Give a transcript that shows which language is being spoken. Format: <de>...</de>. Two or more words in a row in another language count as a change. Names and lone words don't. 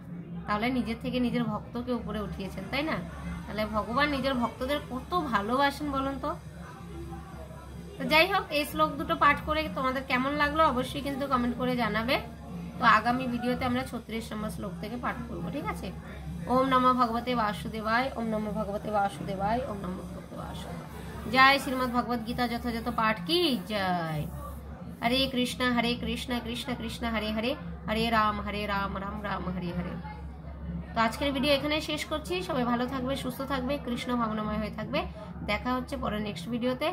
<bn>তাহলে নিজের থেকে নিজের ভক্তকে উপরে উঠিয়েছেন, তাই না? তাহলে ভগবান নিজের ভক্তদের কত ভালোবাসেন বলুন তো। যাই হোক, এই শ্লোক দুটো পাঠ করে তোমাদের কেমন লাগলো অবশ্যই কিন্তু কমেন্ট করে জানাবে। তো আগামী ভিডিওতে আমরা 36 নম্বর শ্লোক থেকে পাঠ করব, ঠিক আছে?</bn> <sa>ওম নমো ভগবতে বাসুদেবায়, ওম নমো ভগবতে বাসুদেবায়, ওম নমো ভগবতে বাসুদেবায়।</sa> <bn>জয় শ্রীমদ্ ভগবদ গীতা যথাযথ পাঠ কি জয়।</bn> <sa>হরে কৃষ্ণ কৃষ্ণ কৃষ্ণ হরে হরে, হরে রাম রাম রাম হরে হরে।</sa> <bn>তো তো আজকের ভিডিও এখানে শেষ করছি। সবাই ভালো থাকবে, সুস্থ থাকবে, কৃষ্ণ ভাবনাময় হয়ে থাকবে। দেখা হচ্ছে পরে নেক্সট ভিডিওতে।</bn>